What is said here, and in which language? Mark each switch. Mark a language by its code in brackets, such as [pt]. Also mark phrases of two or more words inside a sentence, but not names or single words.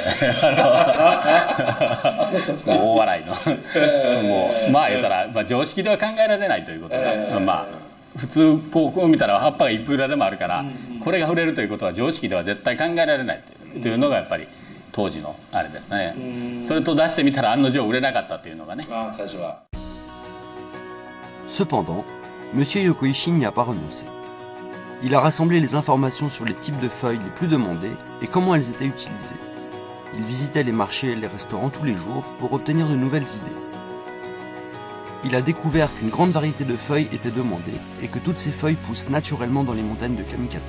[ja] 大笑いのもう言ったら、常識では考えられないということが、普通こう見たら葉っぱがいくらでもあるから、これが売れるということは常識では絶対考えられないというのがやっぱり当時のあれですね。それと出してみたら案の定売れなかったというのがね。最初は。 [fr] Cependant, Monsieur Yokoichi n'y a pas renoncé. Il a rassemblé les informations sur les types de feuilles les plus demandées et comment elles étaient utilisées. Il visitait les marchés et les restaurants tous les jours pour obtenir de nouvelles idées. Il a découvert qu'une grande variété de feuilles était demandée et que toutes ces feuilles poussent naturellement dans les montagnes de Kamikatsu.